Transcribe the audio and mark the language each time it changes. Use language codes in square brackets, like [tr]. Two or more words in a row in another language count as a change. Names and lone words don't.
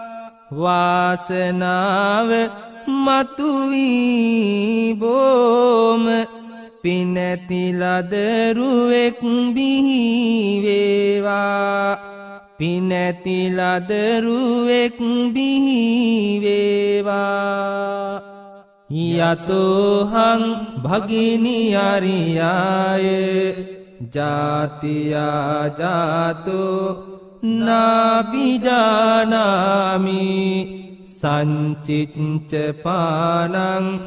[si] වාසනාව මතුවී බොම පිනැති ලදරුවෙක් බිහි වේවා පිනැති ලදරුවෙක් බිහි [pi] වේවා යතෝහං භගිනි අරියාය ජාතියා ජාතෝ නාබිජානාමි සංචිච්ච පානං